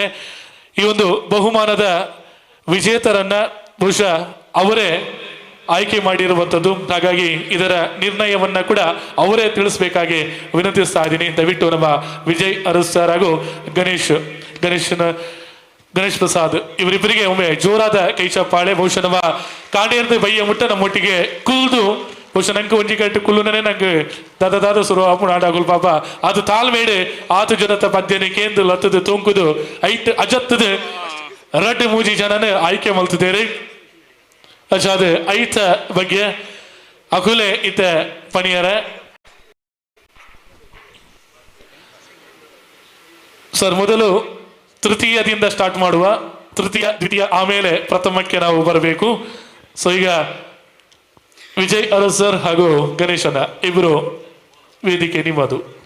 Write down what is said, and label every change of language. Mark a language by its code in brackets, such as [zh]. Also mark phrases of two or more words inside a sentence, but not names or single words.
[kn] ಈ ಒಂದು ಬಹುಮಾನದ ವಿಜೇತರನ್ನ ಬಹುಶಃ ಅವರೇ ಆಯ್ಕೆ ಮಾಡಿರುವಂಥದ್ದು. ಹಾಗಾಗಿ ಇದರ ನಿರ್ಣಯವನ್ನ ಕೂಡ ಅವರೇ ತಿಳಿಸ್ಬೇಕಾಗಿ ವಿನಂತಿಸ್ತಾ ಇದ್ದೀನಿ. ದಯವಿಟ್ಟು ನಮ್ಮ ವಿಜಯ್ ಅರಸ್ ಸರ್ ಹಾಗೂ ಗಣೇಶ್ ಪ್ರಸಾದ್ ಇವರಿಬ್ಬರಿಗೆ ಒಮ್ಮೆ ಜೋರಾದ ಕೈ ಚಪ್ಪಾಳೆ. [tcy] ಬಹುಶಃ ನಮ್ಮ ಕಾಂಡೇರ್ದು ಬಯ್ಯ ಮುಟ್ಟ ನಮ್ಮೊಟ್ಟಿಗೆ ಕುಲ್ದು ಬಹುಶಃ ನಂಗೆ ಒಂಜಿ ಕಟ್ಟು ಕುಲ್ಲುನೇ ನಂಗೆ ದಾದ ಸುರು ಅಪ್ಪು ಆಡಾಗುಲ್ ಪಾಪ ಅದು ತಾಳ್ಮೇಡು 8 ಜನತ ಪದ್ಯನೆ ಕೇಂದ್ರ ಲತ್ತದು ತೂಂಕುದು ಐಟ್ ಅಜತ್ತದು 2 ಮೂಜಿ ಜನನ ಆಯ್ಕೆ ಮಲ್ತಿದ್ದೇವೆ. ಅಚಾದ ಐತ ಬಗ್ಗೆ ಅಕುಲೆ ಇತ ಪಣಿಯರ ಸರ್, [kn] ಮೊದಲು ತೃತೀಯದಿಂದ ಸ್ಟಾರ್ಟ್ ಮಾಡುವ. ತೃತೀಯ, ದ್ವಿತೀಯ, ಆಮೇಲೆ ಪ್ರಥಮಕ್ಕೆ ನಾವು ಬರಬೇಕು. ಸೊ ಈಗ ವಿಜಯ್ ಅರಸ್ ಸರ್ ಹಾಗೂ ಗಣೇಶನ ಇಬ್ಬರು ವೇದಿಕೆ ನಿಮ್ಮದು.